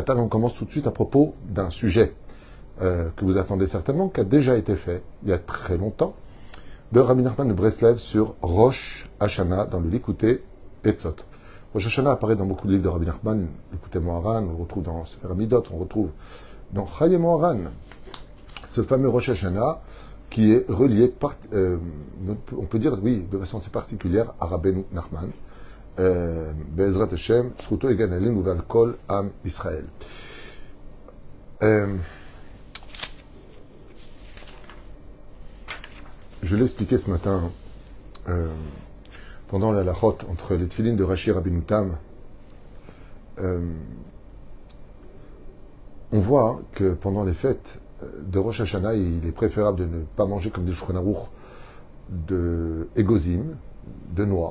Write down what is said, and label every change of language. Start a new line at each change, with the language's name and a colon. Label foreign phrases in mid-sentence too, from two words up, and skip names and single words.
French: Et on commence tout de suite à propos d'un sujet que vous attendez certainement, qui a déjà été fait il y a très longtemps, de Rabbi Nachman de Breslev sur Rosh Hashanah dans le Likutei Etzot. Rosh Hashanah apparaît dans beaucoup de livres de Rabbi Nachman, Likutei Moharan, on le retrouve dans Sefer Hamidot, on le retrouve dans Chayei Moharan, ce fameux Rosh Hashanah qui est relié, on peut dire, oui, de façon assez particulière, à Rabbeinu Nachman,
Hebrew: בעזרת השם, זכותו יגן עלינו ועל כל עם ישראל.
French: Je l'ai expliqué ce matin, pendant la lachot, entre les tefilines de Rashi Rabbeinu Tam. On voit que pendant les fêtes de Rosh Hashanah, il est préférable de ne pas manger comme des Shulchan Aruch de égozim, de noix.